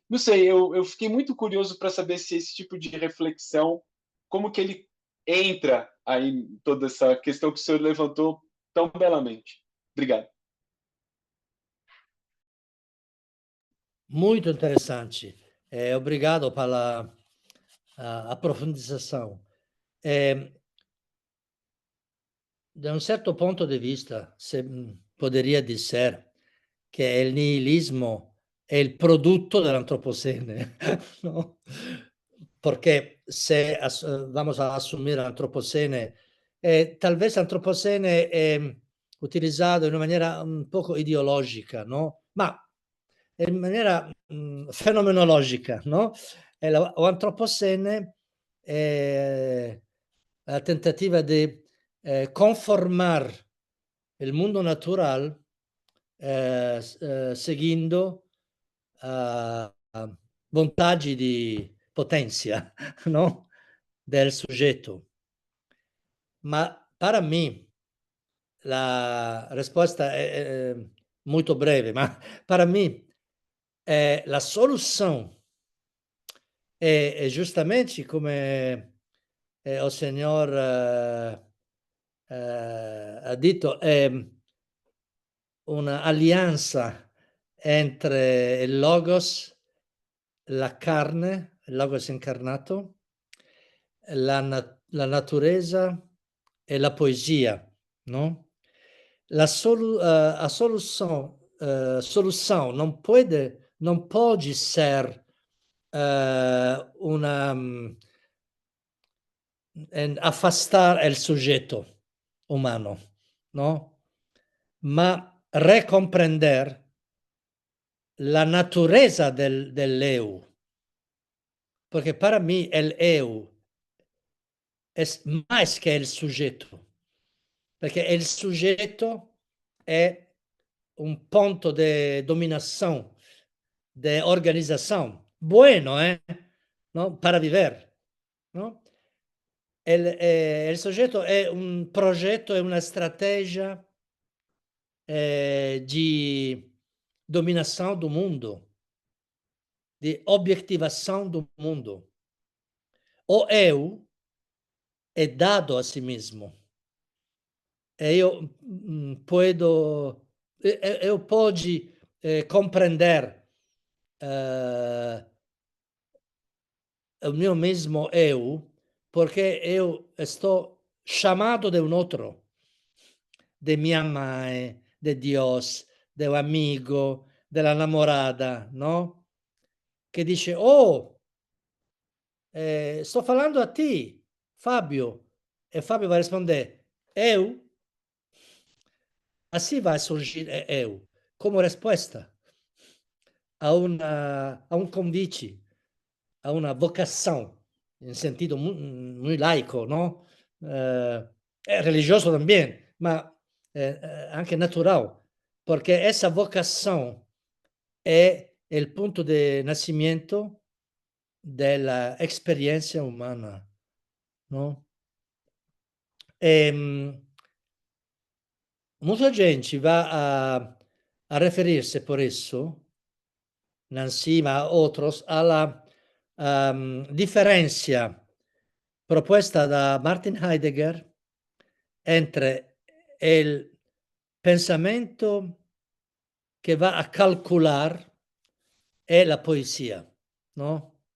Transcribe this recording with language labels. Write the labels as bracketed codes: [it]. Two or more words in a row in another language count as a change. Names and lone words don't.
[pt] Não sei, eu fiquei muito curioso para saber se esse tipo de reflexão, como que ele entra aí em toda essa questão que o senhor levantou tão belamente. Obrigado. Muito interessante. Obrigado pela aprofundização. [it] Da un certo punto di vista, [pt] se poderia dizer [it] che il nihilismo è il prodotto dell'antropocene, ¿no? [es] Porque se vamos a asumir [it] l'antropocene, [es] tal vez [it] l'antropocene è utilizzato in una maniera un poco ideologica, no? Ma in maniera fenomenologica, no? L'antropocene è la tentativa di [es] conformar el mundo natural [it] seguendo vantaggi di potenza, no? Del soggetto. Ma [pt] para mim, [it] la risposta è molto breve, ma [pt] para mim, [it] la solução è justamente come o signor ha detto, è un'alleanza entre il Logos, la carne, il Logos incarnato, la natureza e la poesia, no? [pt] A solução não pode ser afastar il sujeito umano, no? Ma recomprender la natureza del eu, porque para mim el eu é mais que el sujeito, porque el sujeito é um ponto de dominação, de organização, bueno, no? Para viver, no? [it] Il soggetto è un progetto, è una strategia [pt] de dominação do mundo, de objetivação do mundo. O eu é dado a si mesmo. E eu pode compreender o meu mesmo eu, porque eu estou chamado de um outro, de minha mãe, de Deus, do amigo, della namorada, no? [it] Che dice, oh, sto falando a ti, Fabio. E Fabio vai rispondere, [pt] eu? Assim vai surgir eu, como resposta a um convite, a uma vocação, em sentido muito laico, no? É religioso também, mas anche natural, porque essa vocação é o ponto de nascimento della experiência humana, no? [es] Muita gente va a referirse por eso, Nancy, ma otros, a la diferencia propuesta da Martin Heidegger entre el pensamiento que va a calcular e la poesia, no?